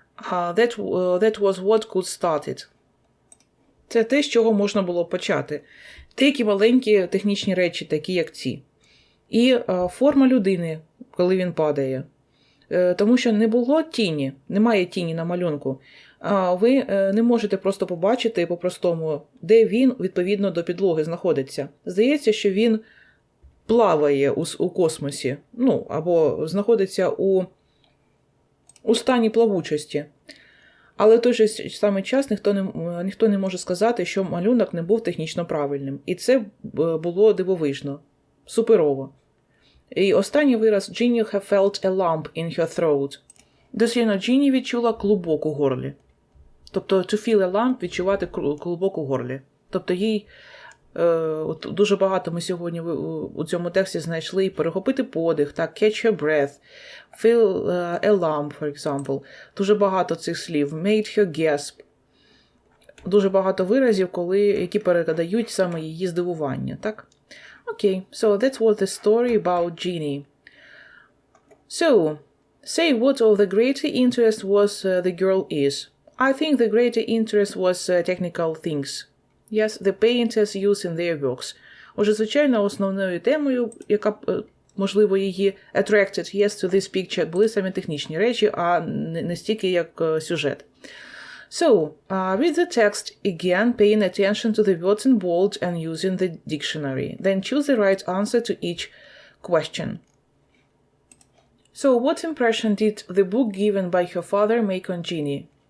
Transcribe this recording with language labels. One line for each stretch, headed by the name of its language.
English: That was what could start it.
Ukrainian: Це те, з чого можна було почати. Деякі маленькі технічні речі, такі як ці. І форма людини, коли він падає. Тому що не було тіні, немає тіні на малюнку. Ви не можете просто побачити по-простому, де він, відповідно до підлоги, знаходиться. Здається, що він плаває у космосі, або знаходиться у стані плавучості. Але в той же самий час ніхто не може сказати, що малюнок не був технічно правильним. І це було дивовижно, суперово. І останній вираз
English: «Ginny have felt a lump in her throat».
Ukrainian: Дослівно, Ginny відчула клубок у горлі. Тобто,
English: to feel a lump
Ukrainian: – відчувати клубок у горлі. Тобто, їй дуже багато ми сьогодні у цьому тексті знайшли перехопити подих, так,
English: catch her breath, feel a lump, for example.
Ukrainian: Дуже багато цих слів.
English: Made her gasp.
Ukrainian: Дуже багато виразів, які передають саме її здивування, так?
English: Okay, so that was the story about Ginny. So, say what of the greater interest was the girl is. I think the greater interest was technical things. Yes, the painters use in their works.
Ukrainian: Отже, звичайно, основною темою, яка, можливо, її
English: attracted, yes,
Ukrainian: to this picture, були саме технічні речі, а не стільки як сюжет.
English: So, read the text again, paying attention to the words in bold and using the dictionary. Then choose the right answer to each question. So, what impression did the book given by her father make on Ginny?